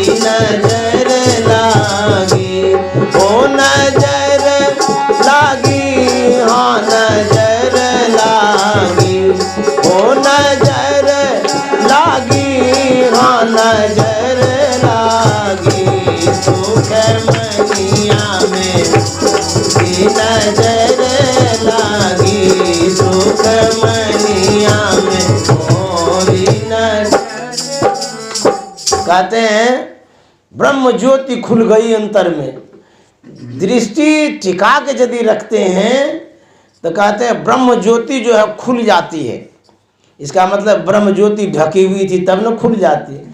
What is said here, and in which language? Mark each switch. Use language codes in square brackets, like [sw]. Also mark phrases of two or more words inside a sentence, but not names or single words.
[hi] नजर लागी, ओ नजर लागी, हाँ नजर लागी, ओ नजर लागी, हाँ नजर लागी, सुख मनिया में नजर लागी, सुख मनिया में मोरी नजर। कहते हैं ब्रह्म ज्योति खुल गई अंतर में। दृष्टि टिका के यदि रखते हैं तो कहते हैं ब्रह्म ज्योति जो है खुल जाती है। इसका मतलब ब्रह्म ज्योति ढकी हुई थी तब न खुल जाती है।